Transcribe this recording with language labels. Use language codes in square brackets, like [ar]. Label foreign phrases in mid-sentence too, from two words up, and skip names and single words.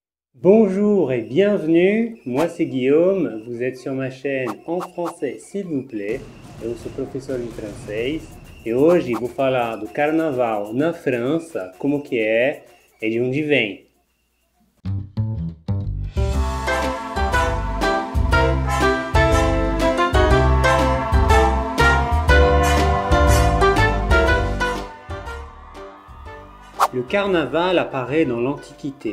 [fr] Bonjour et bienvenue, moi c'est Guillaume, vous êtes sur ma chaîne En Français s'il vous plaît, [pt] eu sou professor de francês e hoje vou falar do carnaval na França, como que é e de onde vem. [fr] Le carnaval apparaît dans l'Antiquité.